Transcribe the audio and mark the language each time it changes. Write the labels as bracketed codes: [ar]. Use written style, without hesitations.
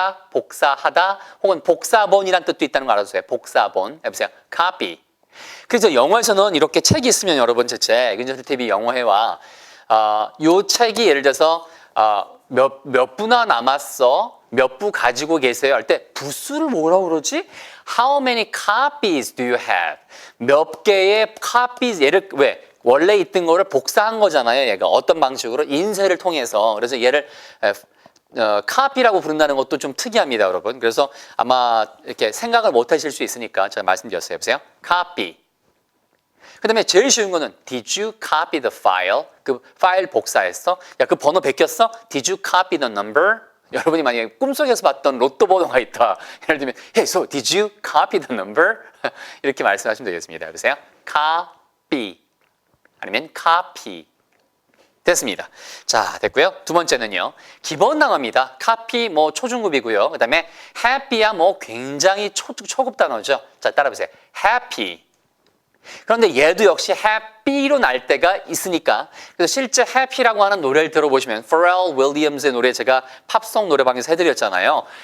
[ko] 복사하다 혹은 복사본이란 뜻도 있다는 거 알아두세요. 복사본. 해보세요. copy. 그래서 영어에서는 이렇게 책이 있으면 여러분 제 책, 이근철 TV 영어회화 요 책이 예를 들어서 몇 부나 남았어? 몇 부 가지고 계세요? 할 때 부수를 뭐라고 그러지? [en] How many copies do you have? [ko] 몇 개의 copies 얘를 왜? 원래 있던 거를 복사한 거잖아요. 얘가 어떤 방식으로? 인쇄를 통해서. 그래서 얘를 카피라고 부른다는 것도 좀 특이합니다, 여러분. 그래서 아마 이렇게 생각을 못 하실 수 있으니까 제가 말씀드렸어요. 보세요. copy. 그 다음에 제일 쉬운 거는 [en] Did you copy the file? [ko] 그 파일 복사했어? 야, 그 번호 베꼈어? [en] Did you copy the number? [ko] 여러분이 만약에 꿈속에서 봤던 로또 번호가 있다. 예를 들면 [en] Hey, so did you copy the number? [ko] 이렇게 말씀하시면 되겠습니다. 보세요. copy 아니면 copy. 됐습니다. 자, 됐고요. 두 번째는요. 기본 단어입니다. copy 초중급이고요. 그다음에 happy야 굉장히 초급 단어죠. 자, 따라보세요. happy. 그런데 얘도 역시 happy로 날 때가 있으니까 그래서 실제 happy라고 하는 노래를 들어보시면 Pharrell Williams의 노래 제가 팝송 노래방에서 해드렸잖아요.